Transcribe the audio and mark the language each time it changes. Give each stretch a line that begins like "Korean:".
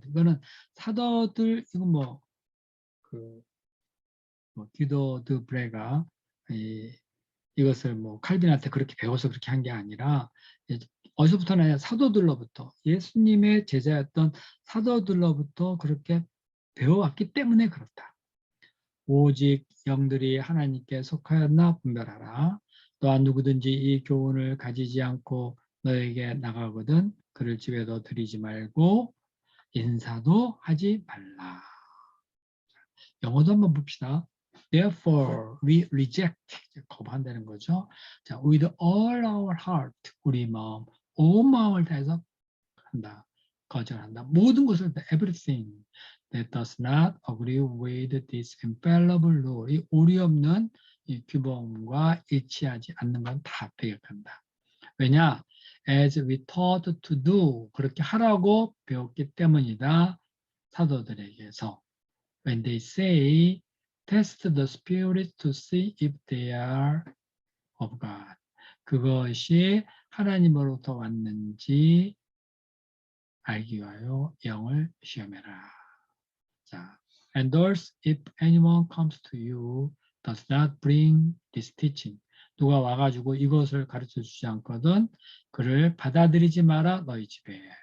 Korean: 이거는 사도들 이건 기도 드 브레가 이것을 칼빈한테 그렇게 배워서 그렇게 한 게 아니라 어디서부터나 사도들로부터 예수님의 제자였던 사도들로부터 그렇게 배워왔기 때문에 그렇다. 오직 영들이 하나님께 속하였나 분별하라. 또한 누구든지 이 교훈을 가지지 않고 너에게 나가거든 그를 집에도 들이지 말고 인사도 하지 말라. 영어도 한번 봅시다.
English: Therefore, we reject,
Korean: 거부한다는 거죠. 자,
English: with all our heart,
Korean: 우리 마음, 온 마음을 다해서 한다. 거절한다. 모든 것을 다,
English: everything that does not agree with this infallible law.
Korean: 이 오리 없는 이 규범과 일치하지 않는 건 다 배격한다. 왜냐?
English: As we taught to do,
Korean: 그렇게 하라고 배웠기 때문이다. 사도들에게서.
English: When they say, test the spirit to see if they are of God.
Korean: 그것이 하나님으로부터 왔는지 알기 위하여 영을 시험해라.
English: 자, and thus if anyone comes to you does not bring this teaching.
Korean: 누가 와가지고 이것을 가르쳐 주지 않거든 그를 받아들이지 마라 너희 집에.